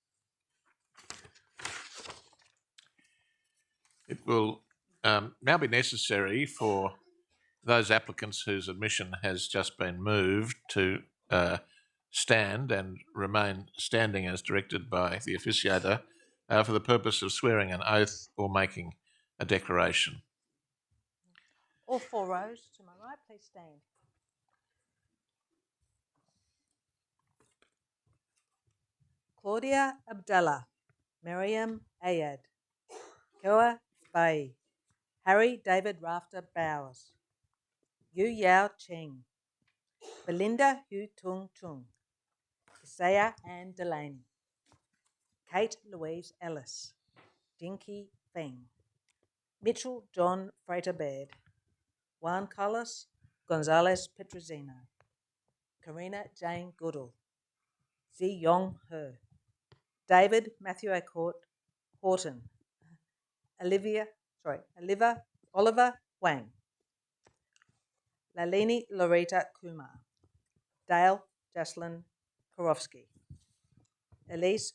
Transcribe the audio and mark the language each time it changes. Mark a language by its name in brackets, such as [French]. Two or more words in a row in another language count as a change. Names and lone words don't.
[English] It will now be necessary for those applicants whose admission has just been moved to stand and remain standing as directed by the officiator for the purpose of swearing an oath or making a declaration. All 4 rows to my right, please stand. Claudia Abdallah, Miriam Ayad, Kewa Bai, Harry David Rafter Bowers, Yu Yao Cheng, Belinda Hu Tung Chung, Isaiah Ann Delaney, Kate Louise Ellis, Dinky Feng, Mitchell John Frater Baird, Juan Carlos Gonzalez Petrosino, Karina Jane Goodall, Zi Yong He, David Matthew A. Horton, Oliver Wang, Lalini Loretta Kumar, Dale Jocelyn Korofsky, Elise